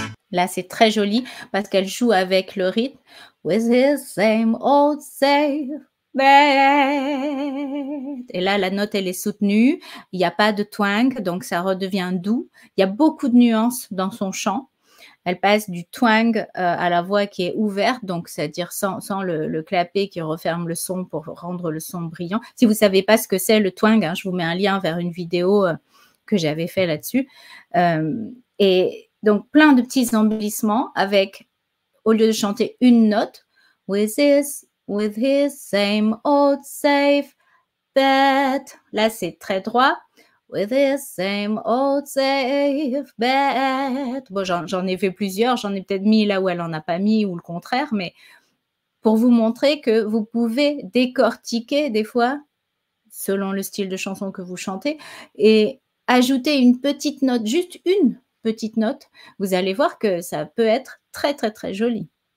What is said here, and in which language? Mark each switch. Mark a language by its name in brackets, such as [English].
[French] Là, c'est très joli parce qu'elle joue avec le rythme. [English] With his same old safe bed. [French] Et là, la note, elle est soutenue. Il n'y a pas de twang, donc ça redevient doux. Il y a beaucoup de nuances dans son chant. Elle passe du twang à la voix qui est ouverte, donc c'est-à-dire sans le clapet qui referme le son pour rendre le son brillant. Si vous ne savez pas ce que c'est le twang, je vous mets un lien vers une vidéo que j'avais fait là-dessus. Et donc, plein de petits embellissements avec, au lieu de chanter une note, [English] with his same old safe bed. [French] Là, c'est très droit. [English] With his same old safe bed. [French] Bon, j'en ai fait plusieurs. J'en ai peut-être mis là où elle n'en a pas mis ou le contraire, mais pour vous montrer que vous pouvez décortiquer des fois, selon le style de chanson que vous chantez, et ajouter une petite note, juste une petite note, vous allez voir que ça peut être très, très, très joli.